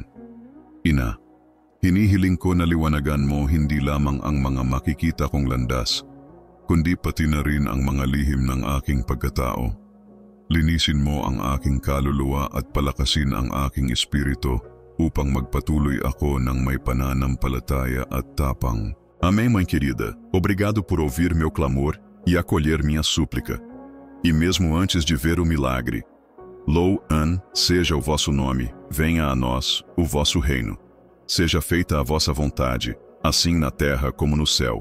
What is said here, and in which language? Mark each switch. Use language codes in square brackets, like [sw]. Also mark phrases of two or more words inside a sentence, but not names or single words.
[tl] Ina, hinihiling ko na liwanagan mo hindi lamang ang mga makikita kong landas, kundi pati na rin ang mga lihim ng aking pagkatao. Linisin mo ang aking kaluluwa at palakasin ang aking espiritu upang magpatuloy ako ng may pananampalataya at tapang. [pt] Amém, mãe querida. Obrigado por ouvir meu clamor e acolher minha súplica. E mesmo antes de ver o milagre, Louan seja o vosso nome, venha a nós o vosso reino. Seja feita a vossa vontade, assim na terra como no céu.